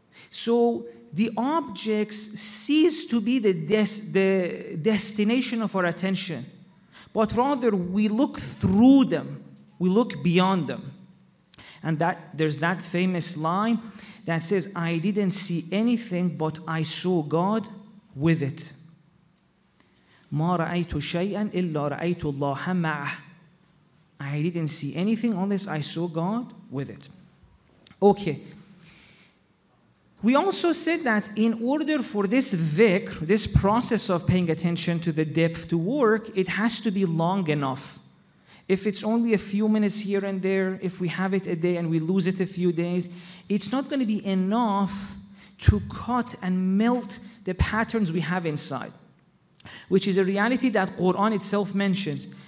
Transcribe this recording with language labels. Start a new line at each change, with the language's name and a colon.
English: So the objects cease to be the destination of our attention, but rather we look through them, we look beyond them. And there's that famous line that says, I didn't see anything, but I saw God with it.
Arabic: ما رأيت شيئا إلا رأيت الله معه.
English: I didn't see anything unless I saw God with it. Okay. We also said that in order for this dhikr, this process of paying attention to the depth to work, it has to be long enough. If it's only a few minutes here and there, if we have it a day and we lose it a few days, it's not going to be enough to cut and melt the patterns we have inside, which is a reality that Quran itself mentions.